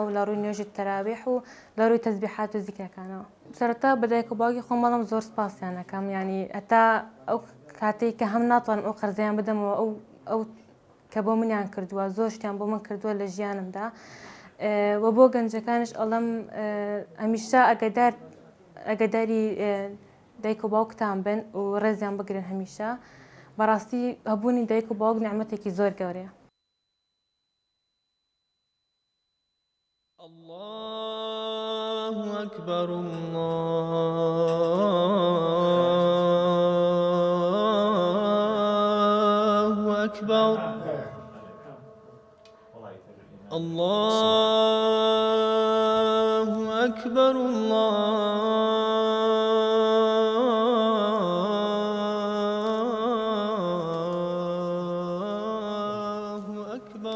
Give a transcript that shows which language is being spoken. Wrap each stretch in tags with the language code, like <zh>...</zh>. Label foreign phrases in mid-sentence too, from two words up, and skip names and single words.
<ckb>و لە ڕووی نوێژی تەراویح و لە ڕووی تەسبیحات و زیکرەکانەوە سەرەتا بەدایک و باوکی خۆم بەڵام زۆر سپاسیان دەکەم ینی هەتا ئەو کاتێک کە هەم ناتوانم ئەو قەرزەیان بدەمەوە ئەو کە بۆ منیان کردووە زۆر شتیان بۆ من کردووە لە ژیانمدا و بۆ گەنجەکانش ئەڵەم هەمیشە ئەگەداری دایک و باوکتان بن و ڕێزیان بگرن هەمیشە بەڕاستی هەبوونی دایک و باوک نعمەتێکی زۆر گەورەیە</ckb> <ar>الله أكبر الله أكبر الله أكبر الله أكبر</ar>